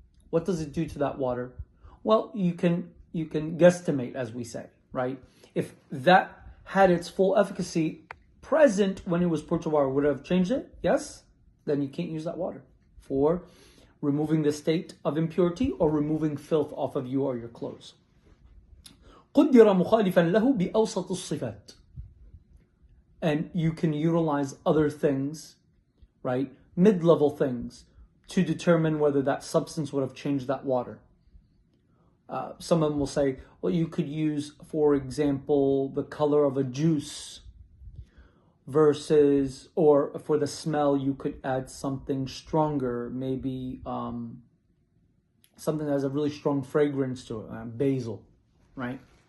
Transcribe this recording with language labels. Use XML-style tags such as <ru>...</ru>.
<en>What does it do to that water? Well, you can guesstimate, as we say, right? If that had its full efficacy present when it was poured to water, would it have changed it? Yes? Then you can't use that water for removing the state of impurity or removing filth off of you or your clothes.</en> <ar>قدر مخالفا له بأوسط الصفات.</ar> <en>And you can utilize other things, right? Mid-level things to determine whether that substance would have changed that water. Some of them will say, well, you could use, for example, the color of a juice versus, or for the smell, you could add something stronger, maybe something that has a really strong fragrance to it, basil, right?</en>